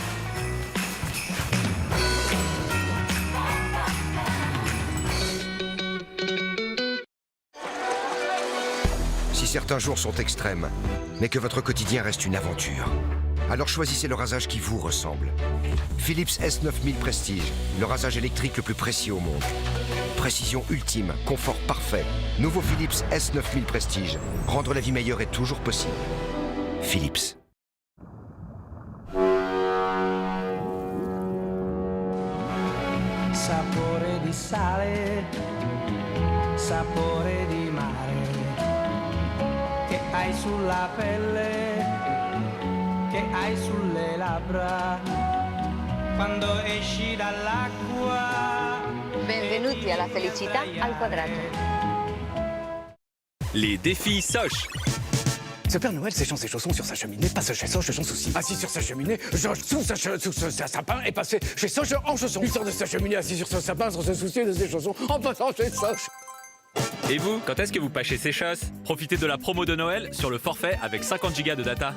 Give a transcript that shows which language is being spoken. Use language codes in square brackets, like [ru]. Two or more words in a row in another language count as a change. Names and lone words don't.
[fr] Si certains jours sont extrêmes, mais que votre quotidien reste une aventure, alors choisissez le rasage qui vous ressemble. Philips S9000 Prestige, le rasage électrique le plus précis au monde. Précision ultime, confort parfait. Nouveau Philips S9000 Prestige. Rendre la vie meilleure est toujours possible. Philips. [it] Sapore di sale, sapore di mare, che hai sulla pelle, che hai sulle labbra, quando esci dall'acqua. Benvenuti alla felicità al quadrato. [fr] Les défis Soch. Ce Père Noël séchant ses chaussons sur sa cheminée, passe chez Soch sans souci. Assis sur sa cheminée, Georges sous sa sapin est passé chez Soch en chaussons. Il sort de sa cheminée assis sur son sapin sans se soucier de ses chaussons en passant chez Soch. Et vous, quand est-ce que vous pâchez ces choses? Profitez de la promo de Noël sur le forfait avec 50 Go de data.